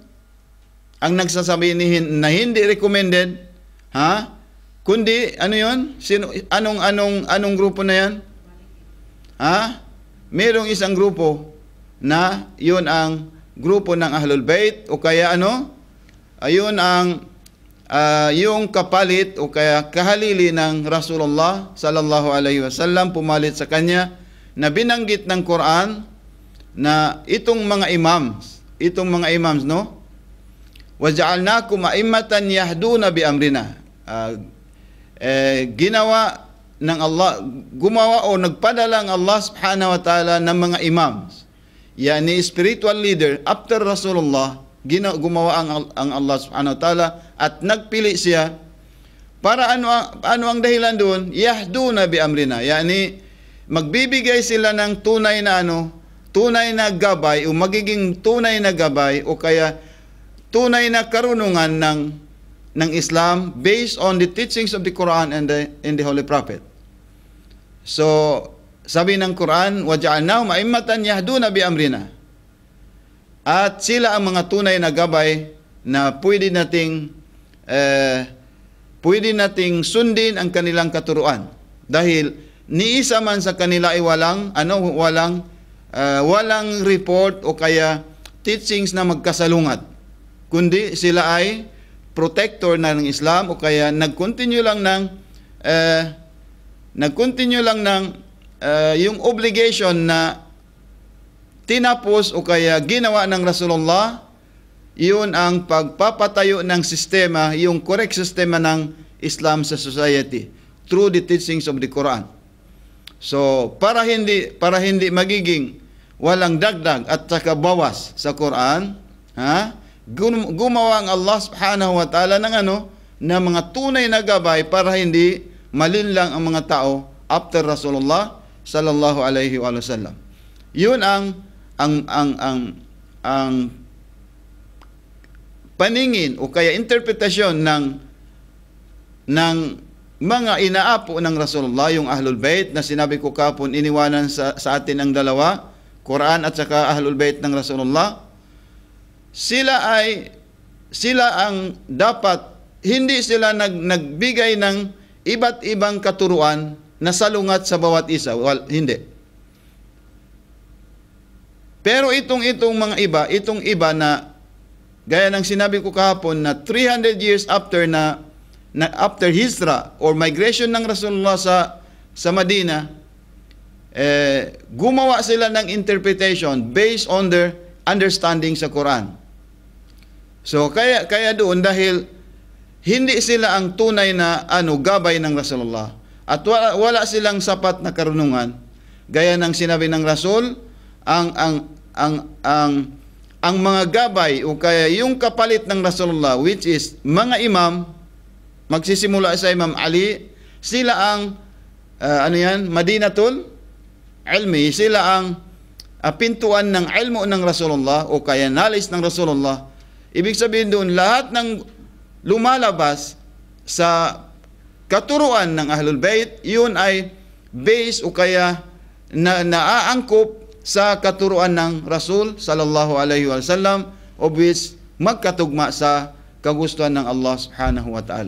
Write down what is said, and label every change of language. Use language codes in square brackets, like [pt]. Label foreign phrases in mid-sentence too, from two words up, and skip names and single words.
[tl] Ang nagsasabi na hindi recommended, kundi, ano yun? Anong grupo na yan? Merong isang grupo na yun ang grupo ng Ahlul Bayt o kaya ayun ang yung kapalit o kaya kahalili ng Rasulullah [ar] صلى الله عليه وسلم, [tl] pumalit sa kanya, na binanggit ng Quran na itong mga imams, no? [ar] وجعلناكم أئمة يهدون بأمرنا. [tl] Ginawa ng Allah, gumawa o nagpadala ang Allah [ar] سبحانه وتعالى [tl] ng mga imams, yani [en] spiritual leader after [tl] Rasulullah. Gumawa ang Allah [ar] سبحانه وتعالى [tl] at nagpili siya para ano ang dahilan doon? [ar] يهدون بأمرنا, [tl] yani magbibigay sila ng tunay na gabay o magiging tunay na gabay o kaya tunay na karunungan ng Islam [en] based on the teachings of the Quran and the Holy Prophet. [tl] So, sabi ng Quran, [ar] وجعلناهم أئمة يهدون بأمرنا. [tl] At sila ang mga tunay na gabay na pwede nating sundin ang kanilang katuruan. Dahil ni isa man sa kanila ay walang report o kaya teachings na magkasalungat, kundi sila ay protector na ng Islam o kaya nag-continue lang ng yung obligation na tinapos o kaya ginawa ng Rasulullah, yun ang pagpapatayo ng sistema, yung correct sistema ng Islam sa society [en] through the teachings of the Quran. [tl] So, para hindi magiging walang dagdag at saka bawas sa Quran, gumawa ang Allah [ar] سبحانه وتعالى [tl] ng na mga tunay na gabay para hindi malinlang ang mga tao after Rasulullah [ar] صلى الله عليه وسلم. [tl] Yun ang paningin o kaya interpretasyon ng mga inaapo ng Rasulullah, yung Ahlul Bayt na sinabi ko kapon, iniwanan sa atin ang dalawa, Quran at saka Ahlul Bayt ng Rasulullah. Sila ang dapat, hindi sila nagbigay ng iba't ibang katuruan na salungat sa bawat isa. Well, hindi. Pero itong iba na gaya ng sinabi ko kahapon na 300 [en] years after after hijra or migration [tl] ng Rasulullah sa Madina, gumawa sila ng interpretation [en] based on their understanding [tl] sa Quran. So kaya doon, dahil hindi sila ang tunay na gabay ng Rasulullah. At wala silang sapat na karunungan. Gaya ng sinabi ng Rasul, ang mga gabay o kaya yung kapalit ng Rasulullah, [en] which is [tl] mga imam, magsisimula sa Imam Ali, sila ang Madinatul Ilmi, sila ang pintuan ng ilmu ng Rasulullah o kaya knowledge ng Rasulullah. Ibig sabihin doon, lahat ng lumalabas sa katuruan ng Ahlul Bayt, yun ay base o kaya naaangkop sa katuruan ng Rasul [ar] صلى الله عليه وسلم, [en] of which [tl] magkatugma sa kagustuhan ng Allah [ar] سبحانه وتعالى.